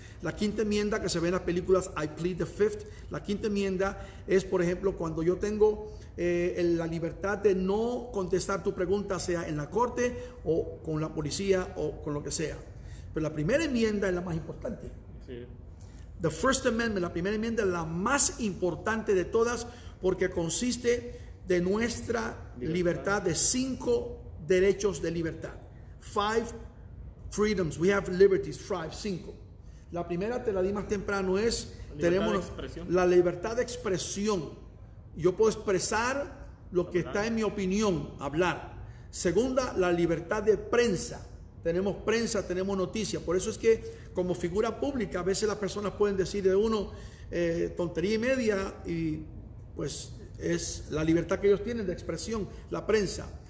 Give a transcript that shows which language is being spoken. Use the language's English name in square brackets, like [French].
[Spanish] La quinta enmienda, que se ve en las películas [English] I Plead the Fifth, [Spanish] la quinta enmienda es, por ejemplo, cuando yo tengo la libertad de no contestar tu pregunta, sea en la corte o con la policía o con lo que sea. Pero la primera enmienda es la más importante. Sí. [English] The First Amendment, [Spanish] la primera enmienda, es la más importante de todas, porque consiste de nuestra libertad, de 5 derechos de libertad. [English] 5 freedoms, we have liberties, 5. [Spanish] La primera, te la di más temprano, es tenemos la libertad de expresión. Yo puedo expresar lo que está en mi opinión, hablar. Segunda, la libertad de prensa. Tenemos prensa, tenemos noticias. Por eso es que como figura pública a veces las personas pueden decir de uno tontería y media, y pues es la libertad que ellos tienen de expresión, la prensa.